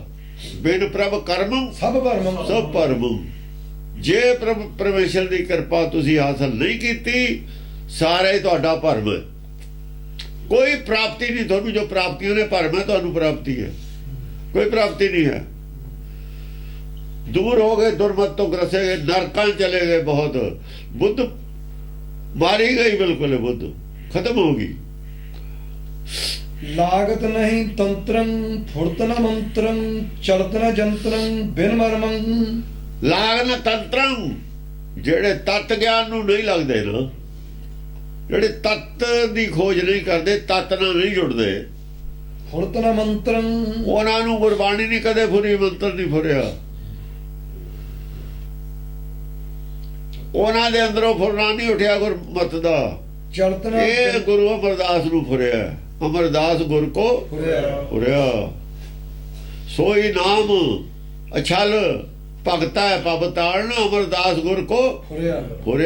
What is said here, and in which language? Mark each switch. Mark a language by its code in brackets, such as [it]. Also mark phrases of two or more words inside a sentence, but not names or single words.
[sa] ਬਿਨ ਪ੍ਰਭ ਕਰਮ ਸਭ ਭਰਮੰ। ਸਭ ਭਰਮ। [pa] ਜੇ ਪ੍ਰਭ ਪਰਮੇਸ਼ਰ ਦੀ ਕਿਰਪਾ ਤੁਸੀਂ ਹਾਸਲ ਨਹੀਂ ਕੀਤੀ, ਸਾਰਾ ਹੀ ਤੁਹਾਡਾ ਭਰਮ ਹੈ। ਕੋਈ ਪ੍ਰਾਪਤੀ ਨਹੀਂ ਤੁਹਾਨੂੰ। ਜੋ ਪ੍ਰਾਪਤੀਆਂ ਨੇ ਭਰਮ ਹੈ, ਤੁਹਾਨੂੰ ਪ੍ਰਾਪਤੀ ਹੈ। ਕੋਈ ਪ੍ਰਾਪਤੀ ਨਹੀਂ ਹੈ। [hi] दूर हो गए, दुर्मत तो ग्रसे गए, नरकां चले गए बहुत। बुद्ध मारी गई, बिल्कुल बुद्ध खत्म होगी। [sa] लागत नहीं तंत्रं फुर्त न मंत्रं चलत न जंत्रं बिन मरमं। ਲਾਗ ਨਾ ਤੰਤਰੰ, [pa] ਜਿਹੜੇ ਤਤ ਗਿਆਨ ਨੂੰ ਨਹੀਂ ਲੱਗਦੇ ਨਾ, ਜਿਹੜੇ ਤਤ ਦੀ ਖੋਜ ਨਹੀਂ ਕਰਦੇ, ਤਤ ਨਾਲ ਨਹੀਂ ਜੁੜਦੇ, [sa] फुर्त न मंत्रं [pa] ਉਹਨਾਂ ਨੂੰ ਗੁਰਬਾਣੀ ਨਹੀਂ ਕਦੇ ਫੁਰੀ, ਮੰਤਰ ਨਹੀਂ ਫੁਰਿਆ। ਉਹਨਾਂ ਦੇ ਅੰਦਰੋਂ ਫੁਰਨਾ ਨਹੀਂ ਉੱਠਿਆ ਗੁਰਮਤ ਦਾ। [sa] चलत न [pa] ਇਹ ਗੁਰੂ ਅਮਰਦਾਸ ਨੂੰ ਫੁਰਿਆ। ਅਮਰਦਾਸ ਗੁਰ ਕੋ ਫੁਰਿਆ। ਸੋਈ ਨਾਮ ਅਛਲ ਭਗਤਾ ਪਵ ਤਾਰਨ, ਅਮਰਦਾਸ ਗੁਰ ਕੋ ਫੁਰਿਆ।